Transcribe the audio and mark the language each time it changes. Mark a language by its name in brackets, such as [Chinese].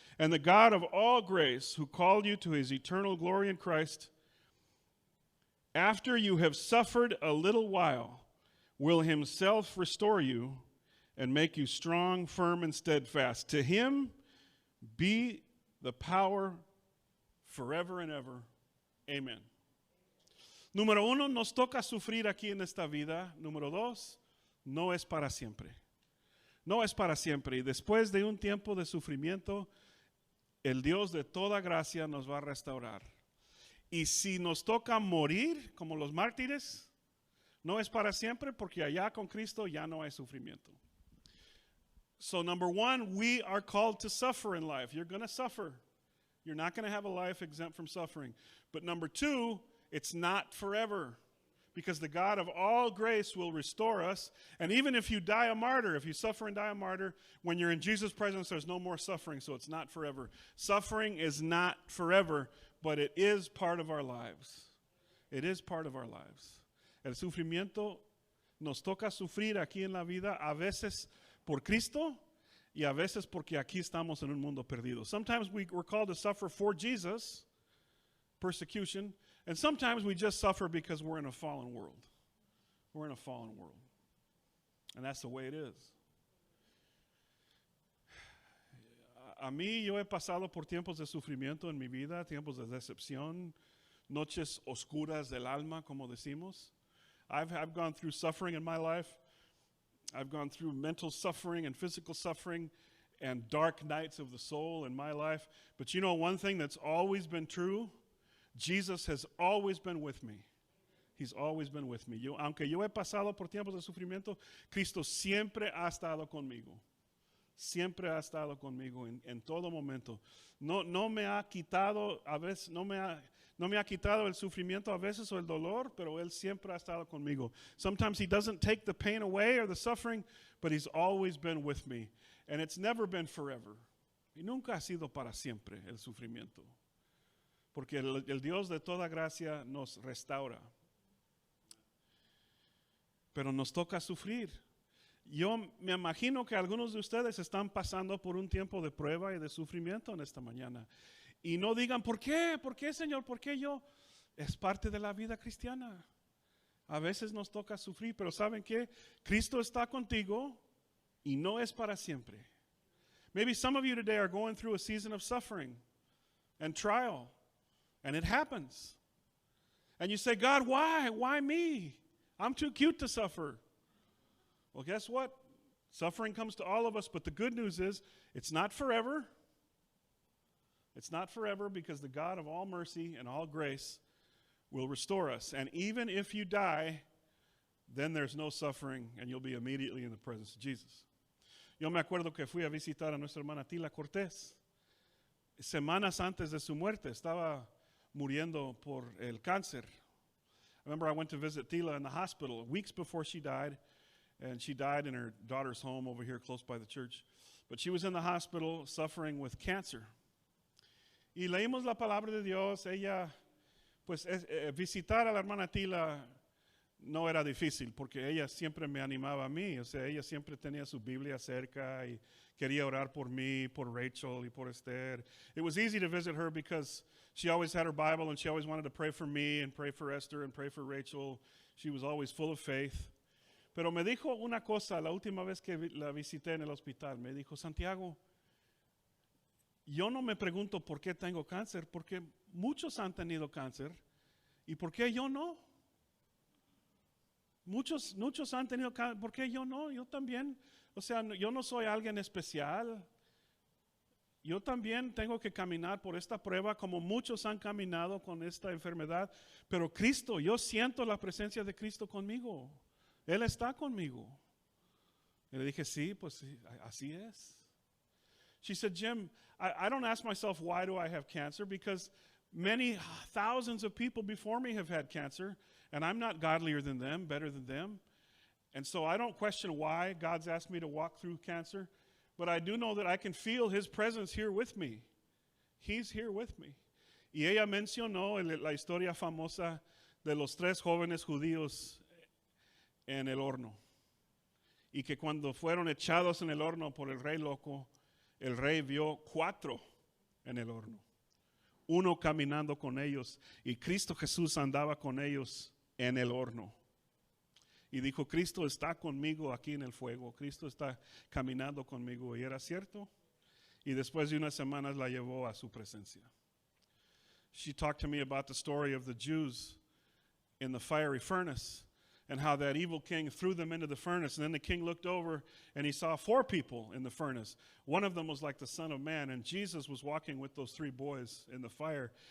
[English] And the God of all grace, who called you to his eternal glory in Christ, after you have suffered a little while, will himself restore you and make you strong, firm, and steadfast. To him be the power forever and ever. Amen. [Spanish] Número uno, nos toca sufrir aquí en esta vida. Número dos, no es para siempre. No es para siempre. Y después de un tiempo de sufrimiento, el Dios de toda gracia nos va a restaurar. Y si nos toca morir como los mártires, no es para siempre, porque allá con Cristo ya no hay sufrimiento. [English] So number one, we are called to suffer in life. You're going to suffer. You're not going to have a life exempt from suffering. But number two, it's not forever, because the God of all grace will restore us. And even if you die a martyr, if you suffer and die a martyr, when you're in Jesus' presence, there's no more suffering, so it's not forever. Suffering is not forever, but it is part of our lives. It is part of our lives. [Spanish] El sufrimiento nos toca sufrir aquí en la vida, a veces por Cristo y a veces porque aquí estamos en un mundo perdido. [English] Sometimes we're called to suffer for Jesus, persecution, and sometimes we just suffer because we're in a fallen world. We're in a fallen world. And that's the way it is. [Spanish] A mí, yo he pasado por tiempos de sufrimiento en mi vida, tiempos de decepción, noches oscuras del alma, como decimos. [English] I've gone through suffering in my life. I've gone through mental suffering and physical suffering and dark nights of the soul in my life. But you know one thing that's always been true? Jesus has always been with me. He's always been with me. [Spanish] Aunque yo he pasado por tiempos de sufrimiento, Cristo siempre ha estado conmigo. Siempre ha estado conmigo en todo momento. No me ha quitado, a veces, no me ha quitado el sufrimiento a veces o el dolor, pero Él siempre ha estado conmigo. [English] Sometimes He doesn't take the pain away or the suffering, but He's always been with me. And it's never been forever. [Spanish] Y nunca ha sido para siempre el sufrimiento. Porque el Dios de toda gracia nos restaura. Pero nos toca sufrir. Yo me imagino que algunos de ustedes están pasando por un tiempo de prueba y de sufrimiento en esta mañana. Y no digan, ¿por qué? ¿Por qué, Señor? ¿Por qué yo? Es parte de la vida cristiana. A veces nos toca sufrir, pero ¿saben qué? Cristo está contigo y no es para siempre. [English] Maybe some of you today are going through a season of suffering and trial, and it happens. And you say, God, why? Why me? I'm too cute to suffer. Well, guess what? Suffering comes to all of us, but the good news is it's not forever. It's not forever, because the God of all mercy and all grace will restore us. And even if you die, then there's no suffering, and you'll be immediately in the presence of Jesus. [Spanish] Yo me acuerdo que fui a visitar a nuestra hermana Tila Cortés. Semanas antes de su muerte, estaba muriendo por el cáncer. [English] I remember I went to visit Tila in the hospital weeks before she died. And she died in her daughter's home over here close by the church. But she was in the hospital suffering with cancer. [Spanish] Y leímos la palabra de Dios. Ella, pues visitar a la hermana Tila no era difícil, porque ella siempre me animaba a mí. O sea, ella siempre tenía su Biblia cerca y quería orar por mí, por Rachel y por Esther. [English] It was easy to visit her because she always had her Bible and she always wanted to pray for me and pray for Esther and pray for Rachel. She was always full of faith. [Spanish] Pero me dijo una cosa la última vez que la visité en el hospital. Me dijo, Santiago, yo no me pregunto por qué tengo cáncer, porque muchos han tenido cáncer. ¿Y por qué yo no? Muchos han tenido cáncer, ¿por qué yo no? Yo también, o sea, yo no soy alguien especial. Yo también tengo que caminar por esta prueba como muchos han caminado con esta enfermedad. Pero Cristo, yo siento la presencia de Cristo conmigo. Él está conmigo. Y le dije, sí, pues sí, así es. [English] She said, Jim, I don't ask myself why do I have cancer, because many thousands of people before me have had cancer, and I'm not godlier than them, better than them. And so I don't question why God's asked me to walk through cancer, but I do know that I can feel His presence here with me. He's here with me. [Spanish] Y ella mencionó la historia famosa de los 3 jóvenes judíos en el horno. Y que cuando fueron echados en el horno por el rey loco, el rey vio 4 en el horno. 1 caminando con ellos. Y Cristo Jesús andaba con ellos en el horno. Y dijo, Cristo está conmigo aquí en el fuego. Cristo está caminando conmigo. Y era cierto. Y después de unas semanas la llevó a su presencia. [English] She talked to me about the story of the Jews in the fiery furnace. And how that evil king threw them into the furnace. And then the king looked over and he saw 4 people in the furnace. One of them was like the Son of Man. And Jesus was walking with those 3 boys in the fire.